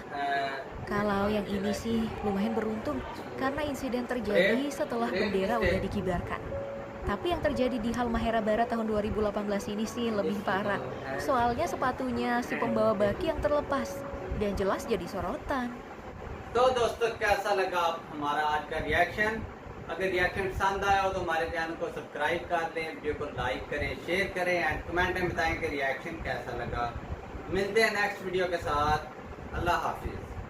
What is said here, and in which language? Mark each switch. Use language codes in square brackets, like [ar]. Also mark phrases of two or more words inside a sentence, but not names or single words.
[id] Kalau yang ini sih lumayan beruntung karena insiden terjadi setelah bendera udah dikibarkan. Tapi yang terjadi di Halmahera Barat tahun 2018 ini sih lebih parah. Soalnya sepatunya si pembawa baki yang terlepas dan jelas jadi sorotan. [hi] तो दोस्तों कैसा लगा हमारा आज का रिएक्शन? अगर रिएक्शन पसंद आया हो तो हमारे चैनल को सब्सक्राइब कर दें, वीडियो को लाइक करें, शेयर करें एंड कमेंट में बताएं कि रिएक्शन कैसा लगा। मिलते हैं [en] next video [hi] के साथ। अल्लाह हाफिज।